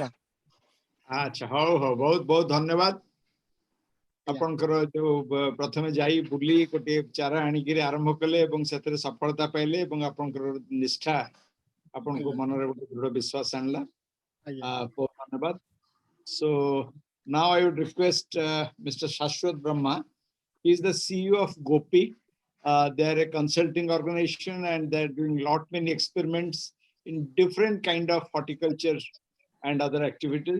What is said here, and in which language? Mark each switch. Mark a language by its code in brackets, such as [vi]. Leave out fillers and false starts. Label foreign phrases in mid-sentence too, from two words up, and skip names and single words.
[or] ଆଚ୍ଛା, ହଉ ହଉ, ବହୁତ ବହୁତ ଧନ୍ୟବାଦ। ଆପଣଙ୍କର ଯୋଉ ପ୍ରଥମେ ଯାଇ ବୁଲି ଗୋଟିଏ ଚାରା ଆଣିକିରି ଆରମ୍ଭ କଲେ ଏବଂ ସେଥିରେ ସଫଳତା ପାଇଲେ ଏବଂ ଆପଣଙ୍କର ନିଷ୍ଠା ଆପଣଙ୍କୁ ମନରେ ଗୋଟେ ଦୃଢ ବିଶ୍ୱାସ ଆଣିଲା। ବହୁତ ଧନ୍ୟବାଦ। [en] So now I would request Mr. Shashwat Brahma. He is the CEO of Gopi. They are a consulting organization and they're doing lot many experiments in different kind of horticulture and other activities.